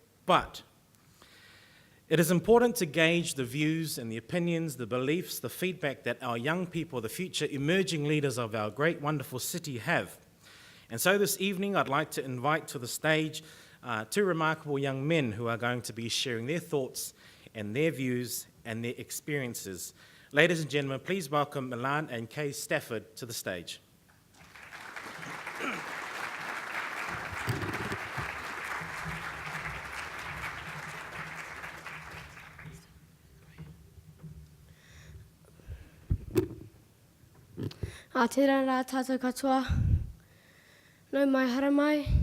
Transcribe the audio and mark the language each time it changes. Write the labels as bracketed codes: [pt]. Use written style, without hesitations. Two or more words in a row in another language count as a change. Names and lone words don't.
[en] But it is important to gauge the views and the opinions, the beliefs, the feedback that our young people, the future emerging leaders of our great, wonderful city have. And so this evening, I'd like to invite to the stage two remarkable young men who are going to be sharing their thoughts and their views and their experiences. Ladies and gentlemen, please welcome Milan and Kay Stafford to the stage. [mi] Tērā rā tātou katoa, nau mai hara mai,